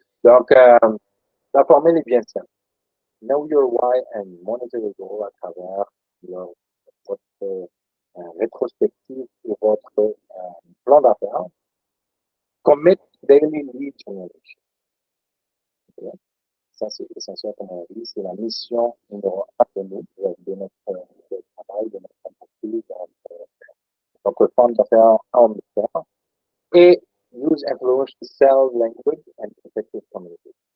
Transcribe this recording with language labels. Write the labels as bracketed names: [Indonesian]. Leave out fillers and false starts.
[French] Donc, la formule est bien simple. [English] Know your why and monitor your goal [French] à travers votre rétrospective et votre plan d'affaires. [English] Commit daily lead generation. Okay? [French] Ça, c'est essentiel comme on dit. C'est la mission numéro 1 de nous, de notre travail, de notre entreprise, de notre plan d'affaires en affaires. [English] Et use influence to sell language and effective communication.